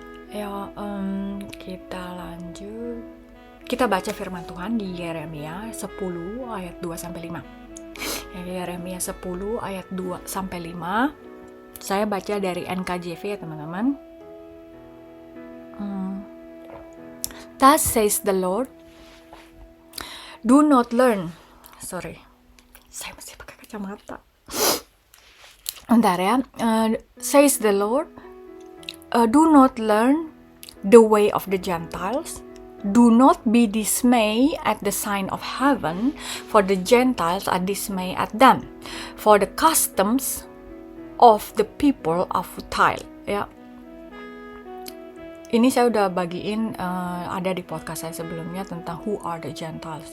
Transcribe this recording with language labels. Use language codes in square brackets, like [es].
[id] Ya, kita lanjut. Kita baca firman Tuhan di Yeremia 10 ayat 2-5. Yeremia 10 ayat 2-5. Saya baca dari NKJV ya teman-teman. [en] Thus says the Lord, do not learn. [id] Sorry, saya mesti pakai kacamata. Bentar ya. [en] Says the Lord, do not learn the way of the Gentiles. Do not be dismayed at the sign of heaven, for the Gentiles are dismayed at them. For the customs of the people are futile. [id] Ya, ini saya udah bagiin ada di podcast saya sebelumnya tentang [en] who are the Gentiles.